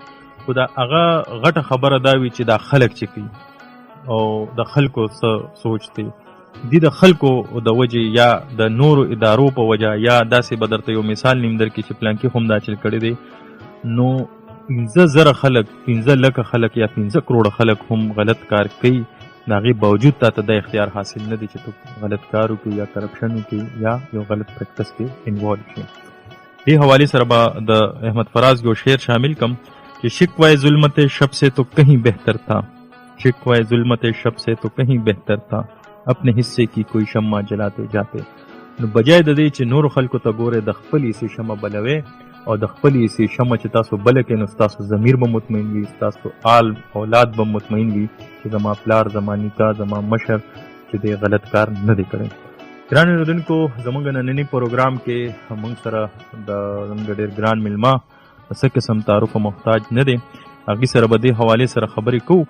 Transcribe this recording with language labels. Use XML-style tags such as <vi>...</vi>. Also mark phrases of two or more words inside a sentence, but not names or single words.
<ps>خو د هغه غټه خبره دا وي چې دا خلک چې کوي او د خلکو څه سوچ دی، دې د خلکو د وجې یا د نورو ادارو په وجه، یا داسې به درته یو مثال نیم در کې چې پلانکې هم دا چل کړی دی، نو 15,000 خلک، 15 لکه خلک یا 15 کروڑه خلک هم غلط کار کوي، د هغې باوجود تا ته د اختیار حاصل نه دی چې تو غلط کار وکړي یا کرپشن وکړي یا یو غلط پریکټس کې انوالو شي. دې حوالې سره به د احمد فراز یو شعر شامل کم</ps> <ur>کہ شکوہ ظلمت شب سے تو کہیں بہتر تھا، شکوہ ظلمت شب سے تو کہیں بہتر تھا، اپنے حصے کی کوئی شمع جلاتے جاتے.</ur> <ps>نو بجای د دې چې نور خلکو ته ګوره د خپل حصې شمع بلوي، او د خپل حصې شمع چې تاسو بله کړئ، نو ستاسو ضمیر به مطمئن وي، ستاسو آل اولاد به مطمئن وي چې زما پلار، زما نیکه، زما مشر چې دی غلط کار نه دی کړی. ګران اورېدونکو، زموږ ننني پروګرام کې موږ سره د زموږ ډېر ګران میلمه څه قسم تعارف محتاج نه دی، هغې سره به دې حوالې سره خبرې کوو.</ps>